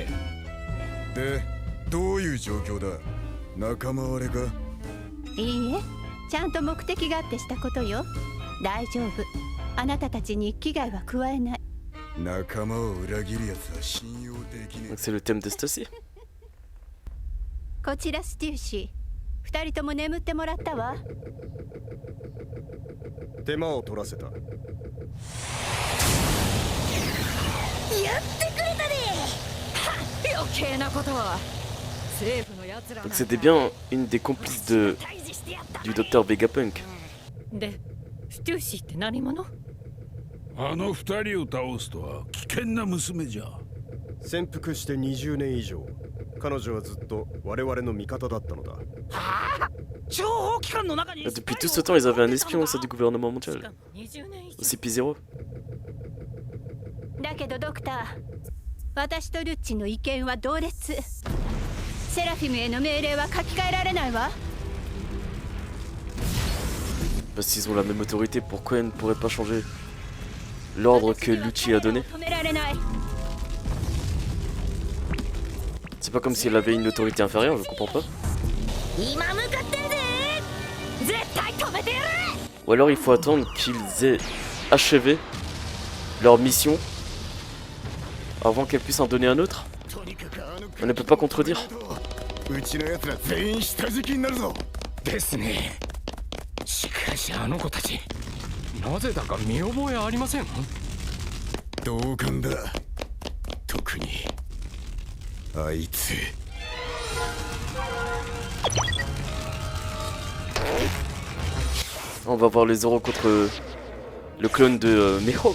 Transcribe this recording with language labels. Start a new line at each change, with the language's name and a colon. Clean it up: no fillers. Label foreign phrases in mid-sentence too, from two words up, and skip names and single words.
Japanese: で、どういう状況だ？仲間割れか？いいえ、ちゃんと目的があってしたことよ。大丈夫。あなたたちに危害は加えない。仲間を裏切るやつは信用できねえ。
French: C'est le thème de Stussy.
Japanese: こちらステューシー。二人とも眠ってもらったわ。手間を取らせた。やってくれたね。はっ、余計なことは政府のやつら。
French: Donc c'était bien une des complices du docteur Vegapunk.
Japanese: で、ステューシーって何者？あの二人を倒すとは危険な娘じゃ。潜伏して20年以上、彼女はずっと我々の味方だったのだ。
French: Depuis tout ce temps, ils avaient un espion au sein du gouvernement mondial. Au CP0.
Japanese: だけどドクター、私とルッチの意見は同列。セラフィムへの命令は書き換えられないわ。
French: Parce qu'ils ont la même autorité, pourquoi ils ne pourraient pas changer l'ordre que Lucci a donné? C'est pas comme si elle avait une autorité inférieure, je comprends pas. Ou alors il faut attendre qu'ils aient achevé leur mission avant qu'elle puisse en donner un autre. On ne peut pas contredire.
Japanese: うちのやつら全員下敷きになるぞ。ですね。しかしあの子たち、なぜだか見覚えありません？同感だ。特にあいつ。
French: On va voir les Zoro contre le clone de Mihawk.